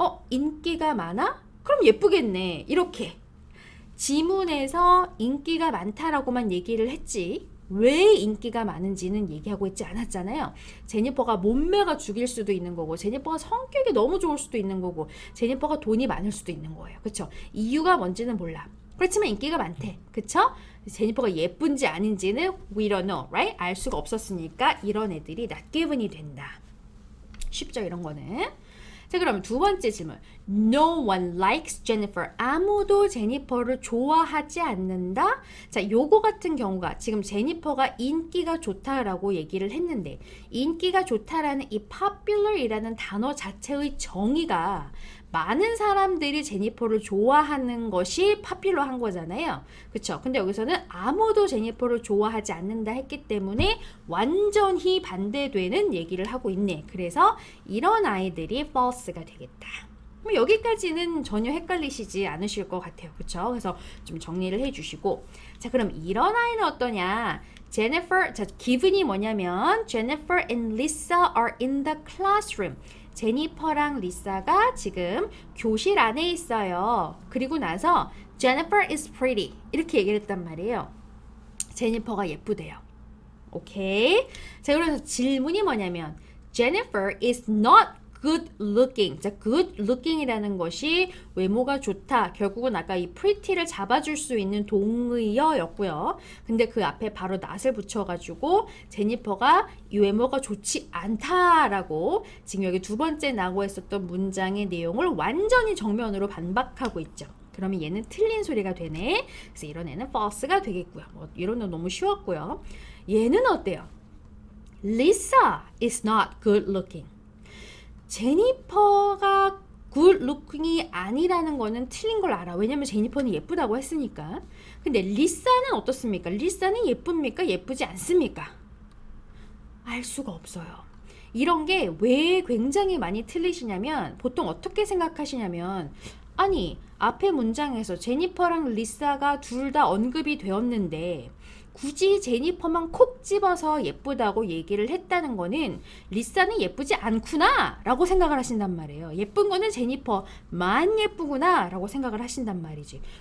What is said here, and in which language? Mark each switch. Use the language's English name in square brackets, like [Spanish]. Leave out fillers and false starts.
[Korean] 인기가 많아? 그럼 예쁘겠네. 이렇게. 지문에서 인기가 많다라고만 얘기를 했지 왜 인기가 많은지는 얘기하고 있지 않았잖아요. 제니퍼가 몸매가 죽일 수도 있는 거고, 제니퍼가 성격이 너무 좋을 수도 있는 거고, 제니퍼가 돈이 많을 수도 있는 거예요. 그쵸? 이유가 뭔지는 몰라. 그렇지만 인기가 많대. 그쵸? [English] 제니퍼가 예쁜지 아닌지는 we don't know, right? [Korean] 알 수가 없었으니까 이런 애들이 not given이 된다. 쉽죠, 이런 거는. 자, 그럼 두 번째 질문. [English] No one likes Jennifer. [Korean] 아무도 제니퍼를 좋아하지 않는다. 자, 요거 같은 경우가 지금 제니퍼가 인기가 좋다라고 얘기를 했는데, 인기가 좋다라는 이 popular이라는 단어 자체의 정의가 많은 사람들이 제니퍼를 좋아하는 것이 popular한 거잖아요. 그쵸? 근데 여기서는 아무도 제니퍼를 좋아하지 않는다 했기 때문에 완전히 반대되는 얘기를 하고 있네. 그래서 이런 아이들이 false가 되겠다. 뭐 여기까지는 전혀 헷갈리시지 않으실 것 같아요. 그쵸? 그래서 좀 정리를 해주시고, 자, 그럼 이런 아이는 어떠냐? [English] Jennifer, [Korean] 자, given이 뭐냐면 [English] Jennifer and Lisa are in the classroom. [Korean] 제니퍼랑 리사가 지금 교실 안에 있어요. 그리고 나서 [English] Jennifer is pretty [Korean] 이렇게 얘기를 했단 말이에요. 제니퍼가 예쁘대요. 오케이. 자, 그래서 질문이 뭐냐면 [English] Jennifer is not good looking. [Korean] 자, good looking이라는 것이 외모가 좋다. 결국은 아까 이 pretty를 잡아줄 수 있는 동의어였고요. 근데 그 앞에 바로 not을 붙여가지고 제니퍼가 이 외모가 좋지 않다라고 지금 여기 두 번째 나고 했었던 문장의 내용을 완전히 정면으로 반박하고 있죠. 그러면 얘는 틀린 소리가 되네. 그래서 이런 애는 false가 되겠고요. 뭐 이런 건 너무 쉬웠고요. 얘는 어때요? [English] Lisa is not good looking. [Korean] 제니퍼가 good looking이 아니라는 거는 틀린 걸 알아. 왜냐면 제니퍼는 예쁘다고 했으니까. 근데 리사는 어떻습니까? 리사는 예쁩니까? 예쁘지 않습니까? 알 수가 없어요. 이런 게 왜 굉장히 많이 틀리시냐면 보통 어떻게 생각하시냐면 아니 앞에 문장에서 제니퍼랑 리사가 둘 다 언급이 되었는데 굳이 제니퍼만 콕 집어서 예쁘다고 얘기를 했다는 거는 리사는 예쁘지 않구나 라고 생각을 하신단 말이에요. 예쁜 거는 제니퍼만 예쁘구나 라고 생각을 하신단 말이지.